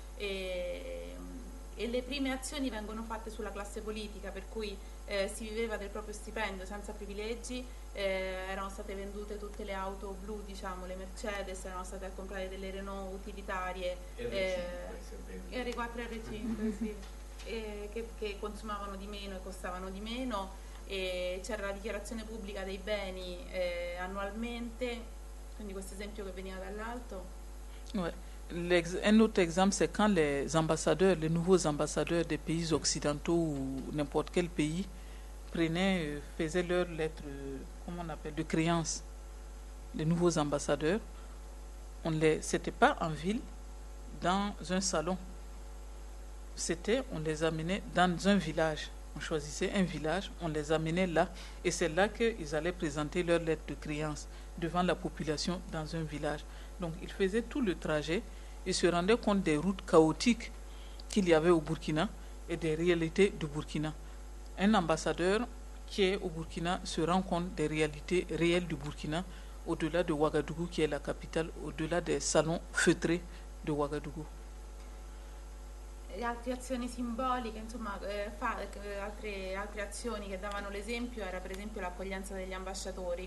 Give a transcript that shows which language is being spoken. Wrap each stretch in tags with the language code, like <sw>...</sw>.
<it>E le prime azioni vengono fatte sulla classe politica, per cui si viveva del proprio stipendio senza privilegi, erano state vendute tutte le auto blu, diciamo le Mercedes, erano state a comprare delle Renault utilitarie R4 R5 sì, che consumavano di meno e costavano di meno, e c'era la dichiarazione pubblica dei beni annualmente, quindi questo esempio che veniva dall'alto.</it> <fr>Un autre exemple, c'est quand les ambassadeurs, les nouveaux ambassadeurs des pays occidentaux ou n'importe quel pays faisaient leurs lettres, comment on appelle, de créance. Les nouveaux ambassadeurs, c'était pas en ville, dans un salon. On les amenait dans un village. On choisissait un village, on les amenait là, et c'est là qu'ils allaient présenter leurs lettres de créance devant la population dans un village. Donc ils faisaient tout le trajet. Ils se rendaient compte des routes chaotiques qu'il y avait au Burkina et des réalités du Burkina. Un ambassadeur qui est au Burkina se rend compte des réalités réelles du Burkina, au-delà de Ouagadougou qui est la capitale, au-delà des salons feutrés de Ouagadougou.</fr> <it>Le altre azioni simboliche, insomma, altre azioni che davano l'esempio era per esempio l'accoglienza degli ambasciatori.</it>